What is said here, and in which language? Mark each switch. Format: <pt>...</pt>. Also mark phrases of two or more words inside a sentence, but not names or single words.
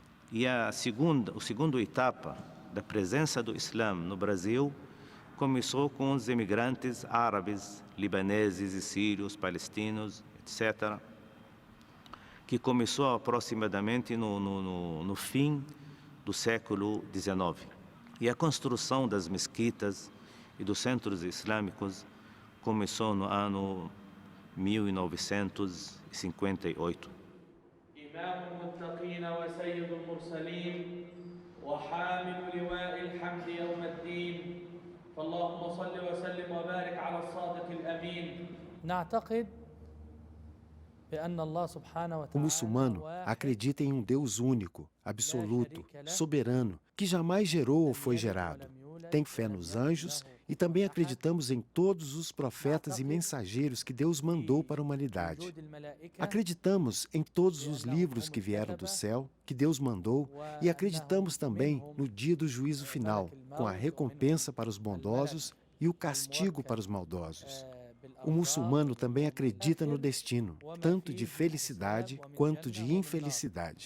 <pt>E a segunda etapa da presença do Islã no Brasil começou com os imigrantes árabes, libaneses e sírios, palestinos, etc., que começou aproximadamente no fim do século XIX. E a construção das mesquitas e dos centros islâmicos começou no ano 1958.</pt> <ar>إمام المتقين وسيد المرسلين وحامل لواء الحمد يوم الدين فاللهم صل وسلم وبارك على الصادق الأمين. نعتقد بأن الله سبحانه</ar> <pt>O</pt> <ar>وتعالى</ar> <pt>muçulmano acredita em um Deus único, absoluto, soberano, que jamais gerou ou foi gerado. Tem fé nos anjos e também acreditamos em todos os profetas e mensageiros que Deus mandou para a humanidade. Acreditamos em todos os livros que vieram do céu, que Deus mandou, e acreditamos também no dia do juízo final, com a recompensa para os bondosos e o castigo para os maldosos. O muçulmano também acredita no destino, tanto de felicidade quanto de infelicidade.</pt>